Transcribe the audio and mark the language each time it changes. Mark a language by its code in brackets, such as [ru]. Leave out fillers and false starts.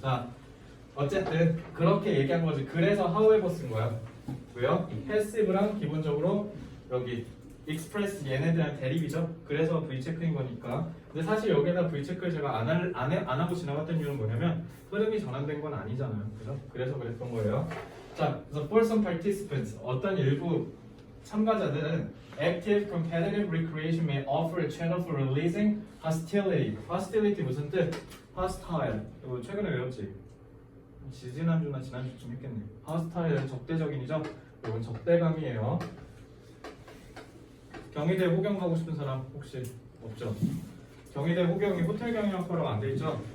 [ko] 자, 어쨌든 그렇게 얘기한 거지. 그래서 however 쓴 거야. 왜요? passive랑 기본적으로 여기 express 얘네들은 대립이죠. 그래서 V 체크인 거니까. 근데 사실 여기다 V 체크를 제가 안 하고 지나갔던 이유는 뭐냐면 흐름이 전환된 건 아니잖아요, 그죠? 그래서 그랬던 거예요. [en] 자, 그래서 for some participants, [ko] 어떤 일부 참가자들은 [en] active competitive recreation may offer a channel for releasing hostility. [ko] hostility 무슨 뜻? hostile. 이거 최근에 외웠지? 지난주나 지난주쯤 했겠네. hostile 적대적인이죠? 이건 적대감이에요. 경희대 호경 가고 싶은 사람 혹시 없죠? 경희대 호경이 호텔 경영학과라고 안 돼 있죠?